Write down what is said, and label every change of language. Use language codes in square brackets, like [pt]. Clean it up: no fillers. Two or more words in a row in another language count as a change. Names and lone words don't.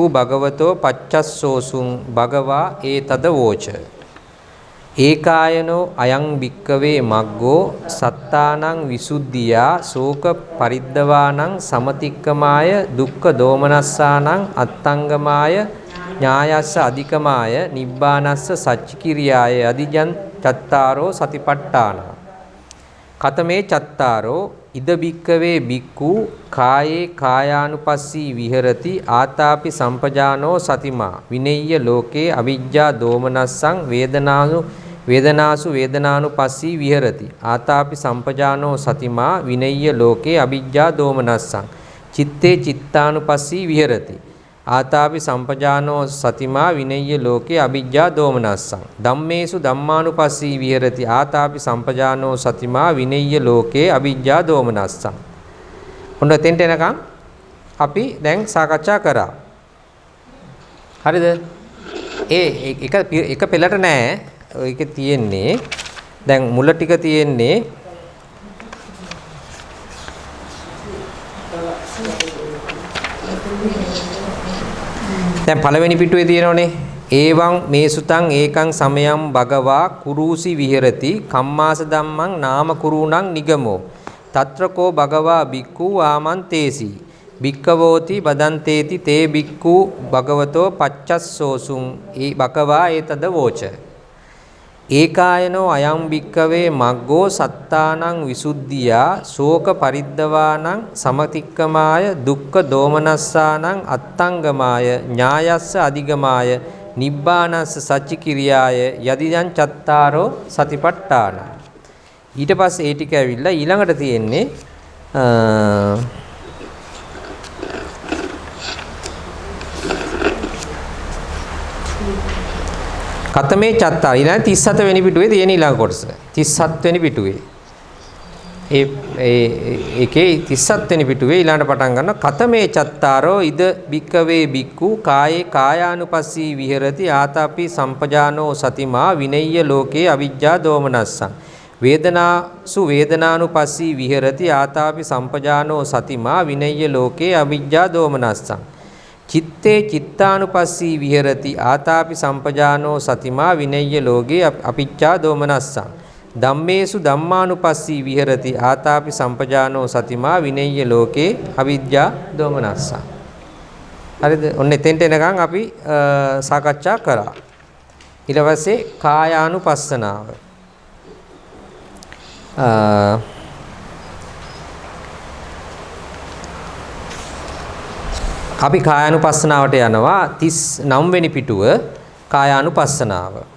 [pi] භගවතෝ පච්චස්සෝසුං භගවා ඒතද වෝච ඒකායනෝ අයං භික්කවේ මග්ගෝ සත්තානං විසුද්ධියා ශෝක පරිද්දවානං සමතික්කමාය දුක්ඛ දෝමනස්සානං අත්තංගමාය ඥායස්ස අධිකමාය නිබ්බානස්ස සච්චිකිරියාය අධිජන් චත්තාරෝ සතිපට්ඨාන කතමේ චත්තාරෝ ඉද බික්කවේ බික්කු කායේ කායානුපස්සී විහෙරති ආතාපි සම්පජානෝ සතිමා විනෙය්‍ය ලෝකේ අවිජ්ජා දෝමනස්සං වේදනාසු වේදනානුපස්සී විහෙරති ආතාපි සම්පජානෝ සතිමා විනෙය්‍ය ලෝකේ අවිජ්ජා දෝමනස්සං චිත්තේ චිත්තානුපස්සී විහෙරති ආතාපි සම්පජානෝ සතිමා විනෙය්‍ය ලෝකේ අවිජ්ජා දෝමනස්සං ධම්මේසු ධම්මානුපස්සී විහෙරති ආතාපි සම්පජානෝ සතිමා විනෙය්‍ය ලෝකේ අවිජ්ජා දෝමනස්සං. [si] ඔන්න එතෙන්ට එනකම් අපි දැන් සාකච්ඡා කරා. හරිද? එක පෙළට නෑ. ඒකේ තියෙන්නේ දැන් මුල ටික තියෙන්නේ දැන් පළවෙනි පිටුවේ තියෙනෝනේ [pi] ඒවං මේසුතං ඒකං සමයං භගවා කුරුසි විහෙරති කම්මාස ධම්මං නාම කුරුණං නිගමෝ తත්‍රකෝ භගවා බික්ඛු ආමන්තේසි බික්ඛවෝති බදන්තේති තේ බික්ඛු භගවතෝ පච්චස්සෝසුං ඒ භගවා ඒතද වෝච ඒකායනෝ අයං බික්ඛවේ මග්ගෝ සත්තානං විසුද්ධියා ශෝක පරිද්දවානං සමතික්කමාය දුක්ඛ දෝමනස්සානං අත්තංගමාය ඥායස්ස අධිගමාය නිබ්බානස්ස සච්චිකිරියාය යදිදං චත්තාරෝ සතිපට්ඨාන. [si] ඊට පස්සේ ඒ ටික ඇවිල්ලා ඊළඟට තියෙන්නේ [pi] කතමේ චත්තාර [si] ඊළඟ 37 වෙනි පිටුවේ තියෙන ඊළඟ කොටස 37 වෙනි පිටුවේ ඒකේ 37 වෙනි පිටුවේ ඊළඟට පටන් ගන්න [pi] කතමේ චත්තාරෝ ඉද බික්කවේ බික්කු කායේ කායානුපස්සී විහෙරති ආතාපි සම්පජානෝ සතිමා විනෙය්‍ය ලෝකේ අවිජ්ජා දෝමනස්සං වේදනාසු වේදනානුපස්සී විහෙරති ආතාපි සම්පජානෝ සතිමා විනෙය්‍ය ලෝකේ අවිජ්ජා දෝමනස්සං චිත්තේ චිත්තානුපස්සී විහෙරති ආතාපි සම්පජානෝ සතිමා විනෙය්‍ය ලෝකේ අපිච්ඡා දෝමනස්සං ධම්මේසු ධම්මානුපස්සී විහෙරති ආතාපි සම්පජානෝ සතිමා විනෙය්‍ය ලෝකේ අවිජ්ජා දෝමනස්සං. [si] හරිද? ඔන්න එතෙන්ට එනකන් අපි සාකච්ඡා කරා. ඊට පස්සේ කායානුපස්සනාව අපි කායානුපස්සනාවට යනවා 39 වෙනි පිටුව කායානුපස්සනාව.